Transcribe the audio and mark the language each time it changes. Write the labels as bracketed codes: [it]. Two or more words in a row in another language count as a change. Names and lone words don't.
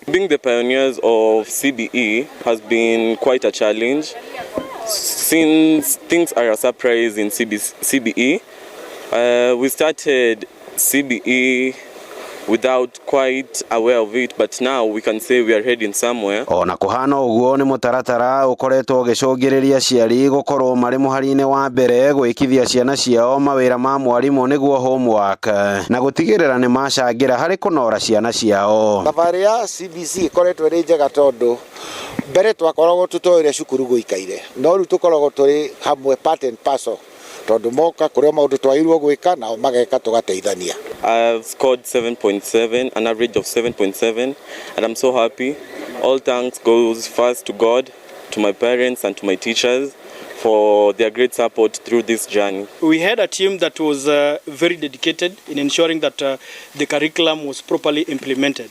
[en] Being the pioneers of CBE has been quite a challenge, since things are a surprise in CBE. We started CBE without quite aware of it, but now we can say we are heading somewhere. [ki] Ona kuhana uguo ni mutaratara ukoretwo gicungiriria aciari gukorwo mari muhari-ini wa mbere gwikithia ciana ciao mawira ma mwarimu niguo homework na gutigirira ni macangira hari kunora ciana ciao. Thabarĩ ya CBC ikoretwo iri njega tondu mbere twakoragwo tutoire cukuru guikaire no riu tukoragwo turi hamwe [en] part and parcel [ki] tondu moka kuria maundu twairwo gwika na mageka tugateithania. [en] I've scored 7.7, an average of 7.7, and I'm so happy. All thanks goes first to God, to my parents and to my teachers for their great support through this journey. We had a team that was very dedicated in ensuring that the curriculum was properly implemented.